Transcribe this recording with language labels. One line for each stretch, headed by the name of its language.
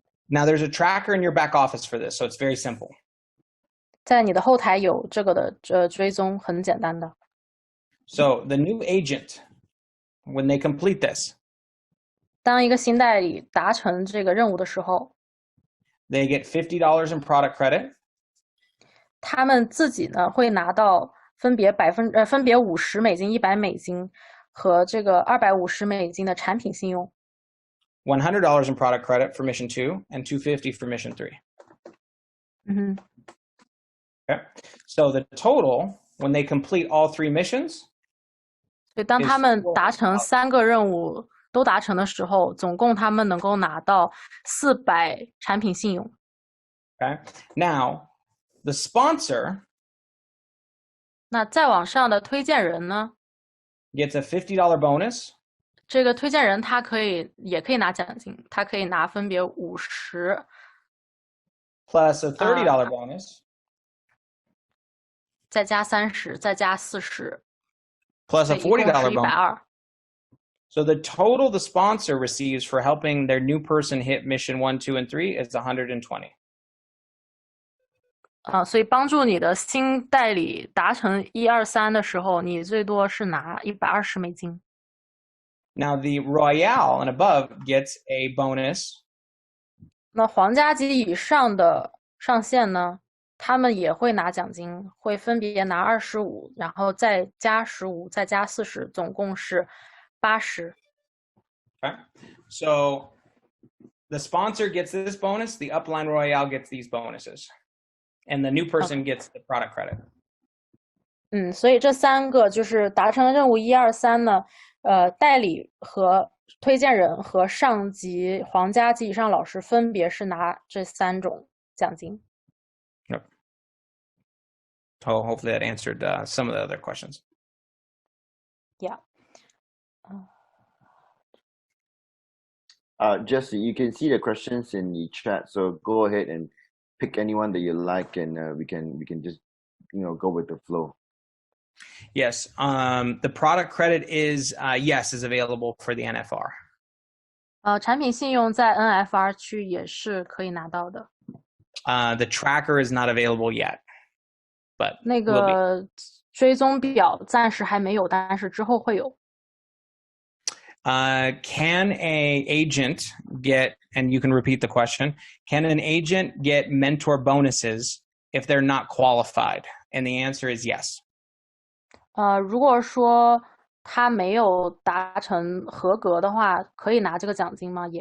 English: Now there's a tracker in your back office for this, so it's very simple.
Chinese: 在你的后台有这个的追踪，很简单的。
English: So the new agent, when they complete this,
Chinese: 当一个新代理达成这个任务的时候
English: they get $50 in product credit.
Chinese: 他们自己呢会拿到分别50美金、100美金和这个250美金的产品信用。
English: $100 in product credit for mission 2 and $250 for mission 3. Okay. So the total, when they complete all 3 missions,
Chinese: 所以当他们达成3个任务都达成的时候，总共他们能够拿到400产品信用。
English: Okay. Now, the sponsor
Chinese: 那再往上的推荐人呢
English: gets a $50 bonus.
Chinese: 这个推荐人他也可以拿奖金，他可以拿分别50
English: plus a $30 bonus.
Chinese: 再加30，再加40
English: plus a $40 bonus.
Chinese: 120。
English: So the total the sponsor receives for helping their new person hit mission 1, 2, and 3 is 120.
Chinese: 所以帮助你的新代理达成1、2、3的时候，你最多是拿120美金。
English: Now the Royale and above gets a bonus.
Chinese: 那皇家级以上的上线呢，他们也会拿奖金，会分别拿25，然后再加15，再加40，总共是80。
English: Okay. So the sponsor gets this bonus, the upline Royale gets these bonuses, and the new person gets the product credit.
Chinese: 所以这3个就是达成任务1、2、3呢，代理和推荐人和上级皇家级以上老师分别是拿这3种奖金。
English: Yep. So hopefully that answered some of the other questions. Yeah. Jesse, you can see the questions in the chat, so go ahead and pick anyone that you like, and we can just go with the flow. Yes, the product credit is available for the NFR.
Chinese: 产品信用在 NFR 区也是可以拿到的。
English: The tracker is not available yet, but
Chinese: 那个追踪表暂时还没有，但是之后会有。
English: Can a agent get, and you can repeat the question, can an agent get mentor bonuses if they're not qualified? And the answer is yes.
Chinese: 如果说他没有达成合格的话，可以拿这个奖金吗？